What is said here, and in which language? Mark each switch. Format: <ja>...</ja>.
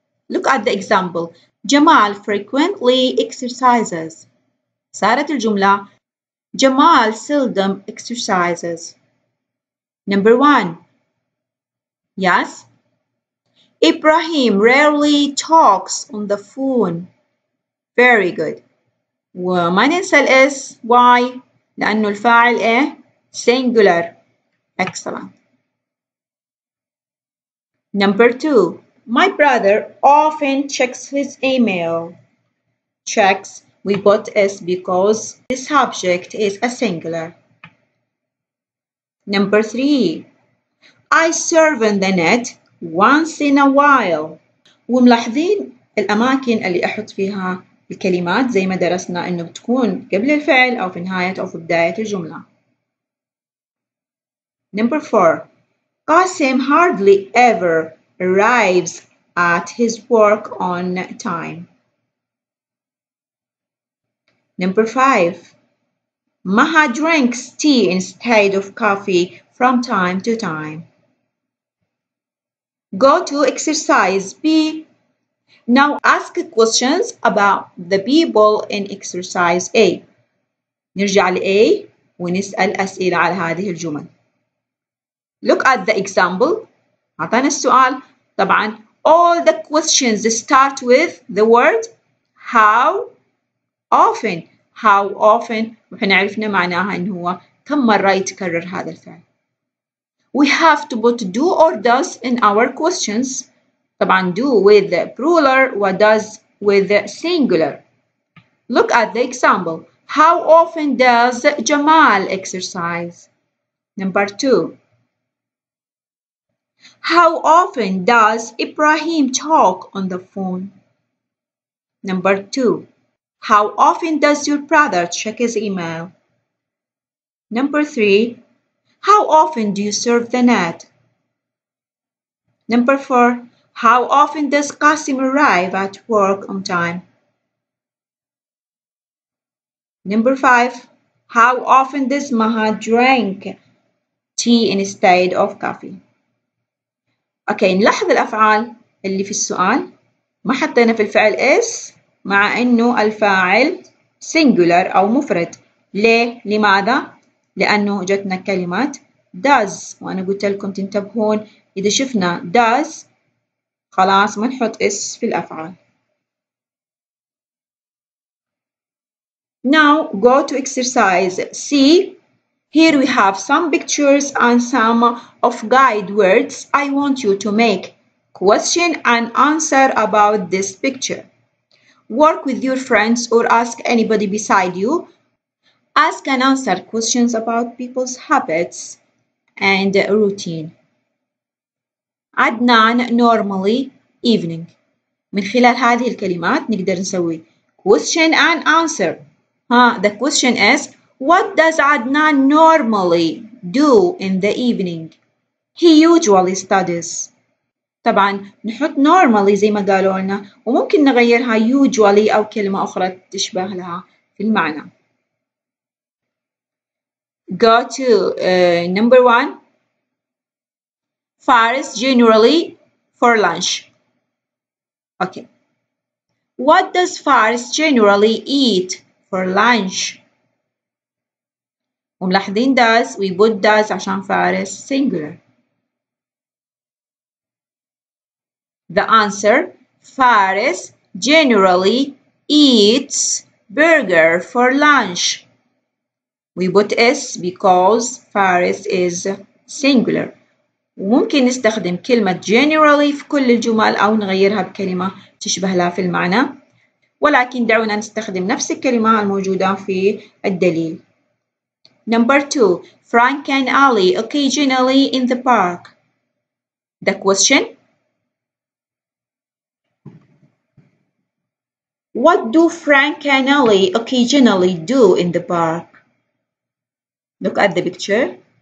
<en>Look at the example. Jamal frequently exercises.</en> <ar>صارت الجملة</ar> <en>Jamal seldom exercises. Number 1. Yes. Ibrahim rarely talks on the phone. Very good.</en> <ar>وما ننسى الاس. Why؟ لأنه الفاعل ايه؟ singular.</ar> <en>Excellent. Number 2. My brother often checks his email. Checks, we put S because the subject is a singular. Number 3. I surf on the net once in a while.</en> <ar>وملاحظين الأماكن اللي أحط فيها الكلمات زي ما درسنا إنه بتكون قبل الفعل أو في نهاية أو في بداية الجملة.</ar> <en>Number 4. Qasim hardly ever arrives at his work on time. Number 5. Maha drinks tea instead of coffee from time to time. Go to exercise B. Now ask questions about the people in exercise A.</en> <ar>نرجع ل A ونسأل أسئلة على هذه الجمل.</ar> <en>Look at the example.</en> <ar>أعطانا السؤال.</ar> <en>طبعا all the questions start with the word how often.</en> <ar>How often وحنا عرفنا معناها إنه هو كم مرة يتكرر هذا الفعل.</ar> <en>We have to put do or does in our questions. طبعا do with the plural و does with the singular. Look at the example. How often does Jamal exercise? Number 2. How often does Ibrahim talk on the phone? Number 2. How often does your brother check his email? Number 3. How often do you surf the net? Number 4. How often does Qasim arrive at work on time? Number 5. How often does Maha drink tea instead of coffee?</en> <ar>اوكي نلاحظ الافعال اللي في السؤال ما حطينا في الفعل اس مع انه الفاعل singular او مفرد. ليه؟ لماذا؟ لانه جتنا كلمات does وانا قلت لكم تنتبهون اذا شفنا does خلاص ما نحط اس في الافعال.</ar> <en>Now go to exercise C. Here we have some pictures and some of guide words. I want you to make question and answer about this picture. Work with your friends or ask anybody beside you. Ask and answer questions about people's habits and routine. عدنان normally evening.</en> <ar>من خلال هذه الكلمات نقدر نسوي</ar> <en>question and answer. The question is, what does Adnan normally do in the evening? He usually studies.</en> <ar>طبعا نحط normally زي ما قالوا لنا وممكن نغيرها usually أو كلمة أخرى تشبه لها في المعنى.</ar> <en>Go to number 1. Faris generally for lunch. Okay. What does Faris generally eat for lunch?</en> <ar>وملاحظين</ar> <en>does we put does</en> <ar>عشان فارس</ar> <en>singular. The answer, Faris generally eats burger for lunch. We put S because Faris is singular.</en> <ar>وممكن نستخدم كلمة generally في كل الجمل أو نغيرها بكلمة تشبه لها في المعنى. ولكن دعونا نستخدم نفس الكلمة الموجودة في الدليل.</ar> <en>Number 2. Frank and Ali occasionally in the park. The question: what do Frank and Ali occasionally do in the park? Look at the picture.</en>